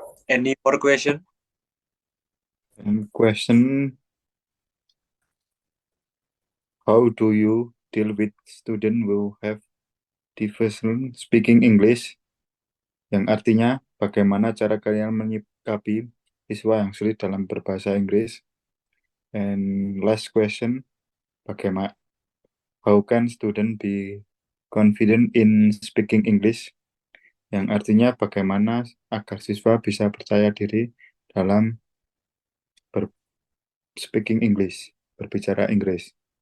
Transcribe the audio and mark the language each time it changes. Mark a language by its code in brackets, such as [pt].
[en] Any more question? And question, how do you deal with student who have difficulty speaking English? [id] Yang artinya, bagaimana cara kalian menyikapi siswa yang sulit dalam berbahasa Inggris? [en] And last question, how can student be confident in speaking English? [id] Yang artinya, bagaimana agar siswa bisa percaya diri dalam [en] speaking English, [id] berbicara Inggris.